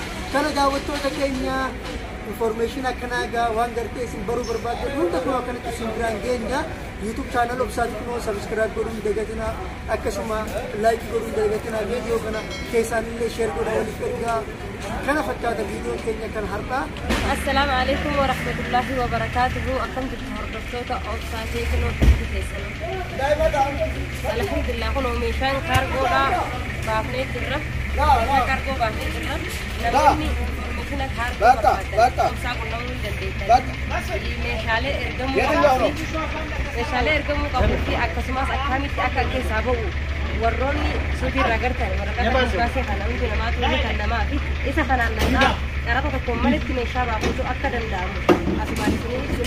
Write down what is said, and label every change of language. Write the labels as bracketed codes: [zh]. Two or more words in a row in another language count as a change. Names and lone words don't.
[om] Kana daawwattoota keenya information akkanaa gaa waan gartee isin baruu barbaadan hunda kunoo akkanatti isin biraan geenya. YouTube channel obsaati kunoo subscribe godhuun dagatinaa akkasuma like godhuun dagatinaa viidiyoo kana keessanillee share godhaa waliif ergaa. Kana fakkaata viidiyoon keenya kan har'aa. [ar] السلام عليكم ورحمة الله وبركاته. [om] Akkam jirtu hordoftoota obsaatii kunoo keessan. Alhamdulillah kunoo meeshaan kaargoodha baafnee jirra. Kaargoo baafnee jirra. Namoonni information kaargoo barbaadan obsaa qunnamuu hin dandeettan. Meeshaalee ergamuu qabuu fi akkasumas akkamitti akka keessaa ba'u warroonni suutii irraa gartan waraqaa baasee kana hundi namaatu kan namaa fi isa kanaan namaa qarata tokkoon malitti meeshaa baafachuu akka danda'amu asumaan isinii ibsina.